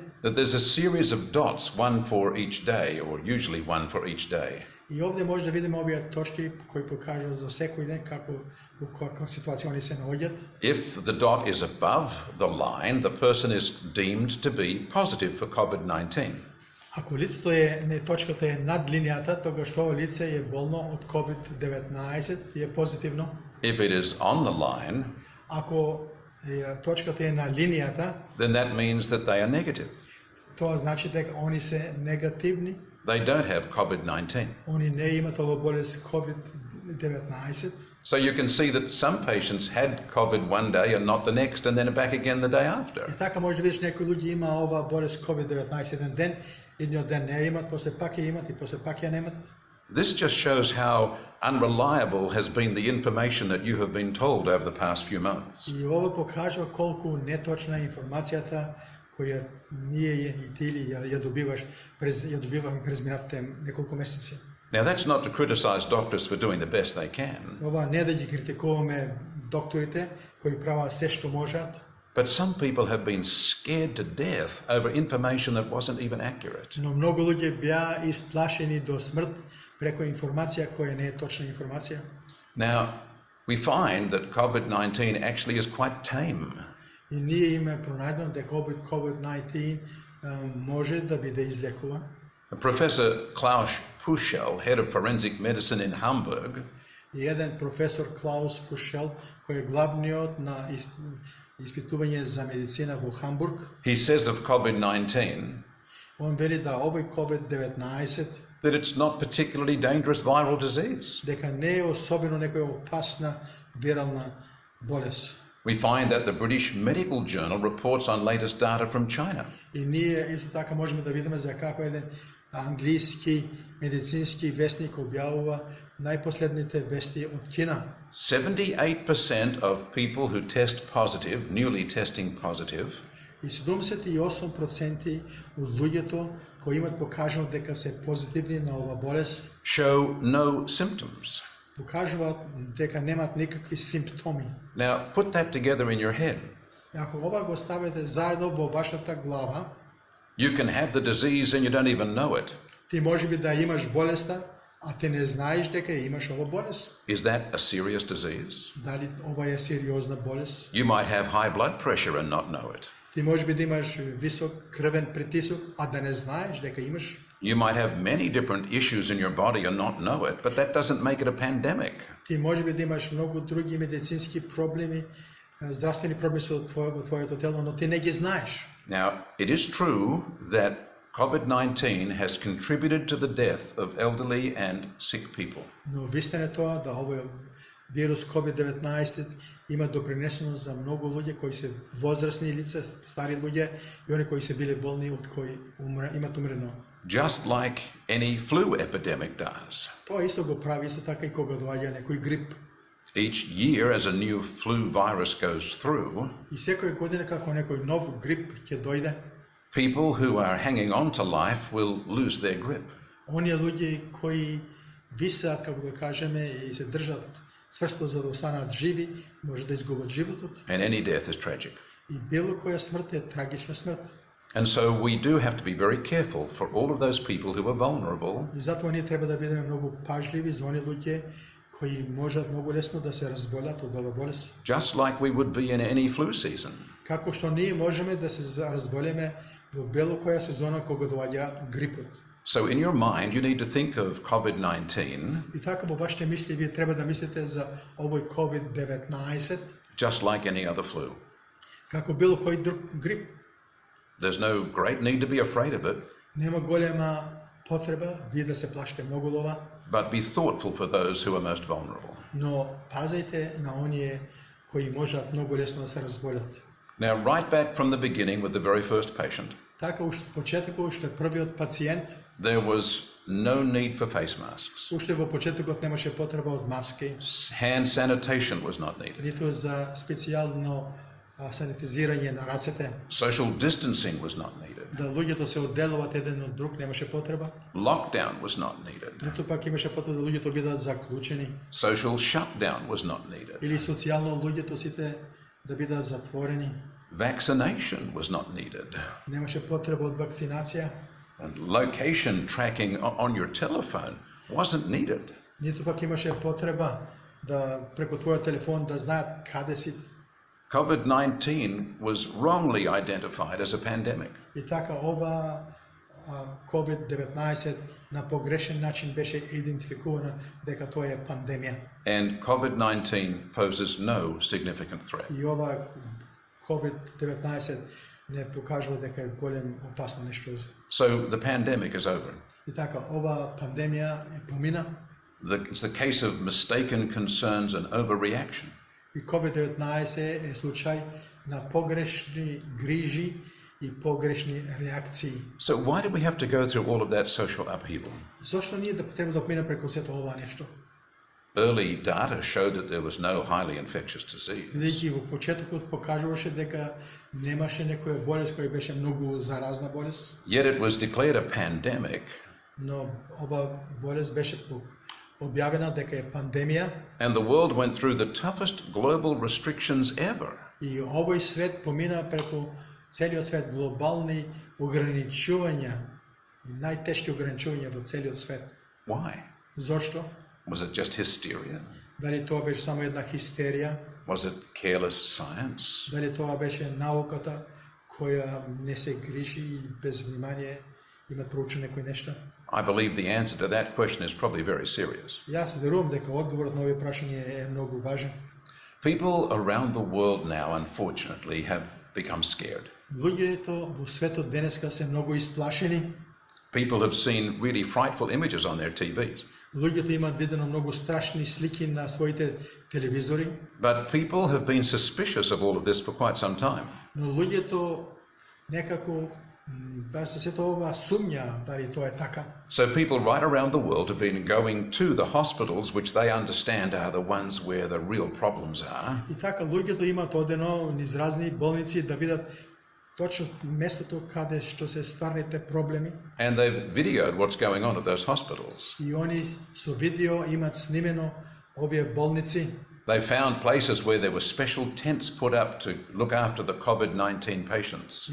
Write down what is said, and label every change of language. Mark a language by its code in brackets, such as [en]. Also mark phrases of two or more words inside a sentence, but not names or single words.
[en] That there's a series of dots, one for each day, or usually one for each day. [mk] И овде може да видиме овие точки кои покажуваат за секој ден како во каква ситуација они се наоѓаат. [en] If the dot is above the line, the person is deemed to be positive for COVID-19. [mk] Ако лицето е, не точката е над линијата, тогаш тоа лице е болно од COVID-19 и е позитивно. [en] If it is on the line, [mk] Ако точката е на линијата, [en] then that means that they are negative. [mk] тоа значи дека они се негативни, [en] They don't have COVID-19. [mk] они не имаат ова болест COVID-19. [en] So you can see that some patients had COVID one day and not the next, and then are back again the day [mk] И [en] after. [mk] така може да видиш некои луѓе има ова болест COVID-19 еден ден, едниот ден не имат, после пак ја имат и после пак ја немат. [en] This just shows how unreliable has been the information that you have been told over the past few months. [mk] И ова покажува колку неточна е информацијата која ние и ти ја добиваме през минатите неколку месеци. [en] Now that's not to criticize doctors for doing the best they can, [mk] Ова не да ги критикуваме докторите кои прават се што можат, [en] but some people have been scared to death over information that wasn't even accurate. [mk] но многу луѓе беа исплашени до смрт преку информација која не е точна информација. [en] Now, we find that COVID-19 actually is quite tame. [mk] И ние имаме пронајдено дека COVID-19 може да биде излекуван. [en] Professor Klaus Puschel, head of forensic medicine in Hamburg, [mk] И еден професор Клаус Пушел, кој е главниот на испитување за медицина во Хамбург, [en] he says of COVID-19 [mk] он вели да овој COVID-19 [en] that it's not particularly dangerous viral disease. [mk] дека не е особено некоја опасна вирална болест. [en] We find that the British Medical Journal reports on latest data from China. [mk] И ние исто така можеме да видиме за како еден англиски медицински вестник објавува најпоследните вести од Кина. [en] 78% of people who test positive, newly testing positive, [mk] И 78% од луѓето кои имат покажано дека се позитивни на ова болест, [en] show no symptoms. [mk] покажуваат дека немат никакви симптоми. [en] Now, put that together in your head. [mk] Ако ова го ставите заедно во вашата глава, [en] You can have the disease and you don't even know it. [mk] ти можеби да имаш болеста, а ти не знаеш дека имаш ова болест. [en] Is that a serious disease? [mk] Дали ова е сериозна болест? [en] You might have high blood pressure and not know it. [mk] Ти можеби да имаш висок крвен притисок, а да не знаеш дека имаш. [en] You might have many different issues in your body and not know it, but that doesn't make it a pandemic. [mk] Ти можеби да имаш многу други медицински проблеми, здравствени проблеми во твоето тело, но ти не ги знаеш. [en] Now, it is true that COVID-19 has contributed to the death of elderly and sick people. [mk] Но вистина е тоа да овој вирус COVID-19 има допринесено за многу луѓе кои се возрастни лица, стари луѓе и они кои се биле болни од кои имат умрено. [en] Just like any flu epidemic does. [mk] Тоа исто го прави исто така и кога доаѓа некој грип. [en] Each year, as a new flu virus goes through, [mk] И секоја година како некој нов грип ќе дојде, [en] people who are hanging on to life will lose their grip. [mk] оние луѓе кои висеат, како да кажеме, и се држат цврсто за да останат живи, може да изгубат животот. [en] And any death is tragic. [mk] И било која смрт е трагична смрт. [en] And so we do have to be very careful for all of those people who are vulnerable. [mk] И затоа ние треба да бидеме многу пажливи за оние луѓе кои можат многу лесно да се разболат од оваа болест. [en] Just like we would be in any flu season. [mk] Како што ние можеме да се разболеме во било која сезона кога доаѓа грипот. [en] So in your mind, you need to think of COVID-19 [mk] И така во вашите мисли вие треба да мислите за овој COVID-19 [en] just like any other flu. [mk] како било кој друг грип. [en] There's no great need to be afraid of it, [mk] Нема голема потреба вие да се плашите многу од ова, [en] but be thoughtful for those who are most vulnerable. [mk] но пазете на оние кои можат многу лесно да се разболат. [en] Now, right back from the beginning with the very first patient, [mk] Така уште почетокот, уште првиот пациент, [en] there was no need for face masks. [mk] уште во почетокот немаше потреба од маски, [en] Hand sanitation was not needed. [mk] ниту за специјално санитизирање на рацете, [en] Social distancing was not needed. [mk] да луѓето се одделуваат еден од друг, немаше потреба, [en] Lockdown was not needed. [mk] ниту пак имаше потреба да луѓето бидат заклучени, [en] Social shutdown was not needed. [mk] или социјално луѓето сите да бидат затворени, [en] Vaccination was not needed. [mk] немаше потреба од вакцинација, [en] And location tracking on your telephone wasn't needed. [mk] ниту пак имаше потреба да преку твојот телефон да знаат каде си. [en] COVID-19 was wrongly identified as a pandemic. [mk] И така ова COVID-19 на погрешен начин беше идентификувана дека тоа е пандемија. [en] And COVID-19 poses no significant threat. [mk] И ова COVID-19 не покажува дека е голем опасно нешто. [en] So the pandemic is over. [mk] И така ова пандемија е помина. [en] It's the case of mistaken concerns and overreaction. [mk] И COVID-19 е случај на погрешни грижи и погрешни реакции. [en] So why do we have to go through all of that social upheaval? [mk] Зошто ние да треба да поминеме преку сето ова нешто? [en] Early data showed that there was no highly infectious disease. [mk] Бидејќи во почетокот покажуваше дека немаше некоја болест која беше многу заразна болест, [en] Yet it was declared a pandemic, [mk] но ова болест беше објавена дека е пандемија [en] and the world went through the toughest global restrictions ever. [mk] и овој свет помина преку целиот свет глобални ограничувања и најтешки ограничувања во целиот свет. [en] Why? [mk] Зошто? [en] Was it just hysteria? [mk] Дали тоа беше само една хистерија? [en] Was it careless science? [mk] Дали тоа беше науката која не се грижи и без внимание има проучено некои нешта? [en] I believe the answer to that question is probably very serious. [mk] Јас верувам дека одговорот на овие прашање е многу важен. [en] People around the world now, unfortunately, have become scared. [mk] Луѓето во светот денеска се многу исплашени. [en] People have seen really frightful images on their TVs. [mk] Луѓето имаат видено многу страшни слики на своите телевизори, [en] But people have been suspicious of all of this for quite some time. [mk] но луѓето некако се сето ова сумња дали тоа е така. [en] So people right around the world have been going to the hospitals, which they understand are the ones where the real problems are. [mk] И така луѓето имаат одено низ разни болници да видат точно местото каде што се стварните проблеми. [en] And they've videoed what's going on at those hospitals. [mk] И они со видео имаат снимено овие болници. [en] They found places where there were special tents put up to look after the COVID-19 patients.